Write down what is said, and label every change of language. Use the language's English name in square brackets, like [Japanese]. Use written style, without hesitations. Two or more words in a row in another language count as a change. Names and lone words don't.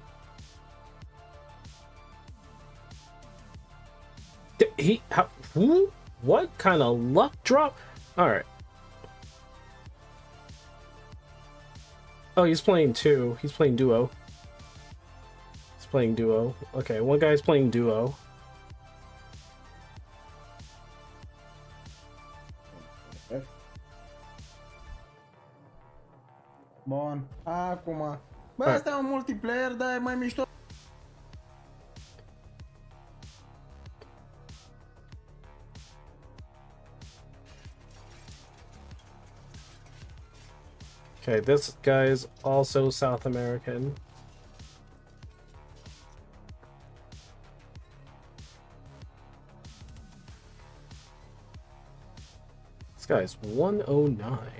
[English] Who? What kind of luck drop? Alright. Oh, he's playing two. He's playing duo. Playing duo. Okay, one guy's playing duo. [Romanian] Bun, acum. Bă, asta e un multiplayer, dar e mai mișto. [English] Okay, this guy is also South American. This guy's 109.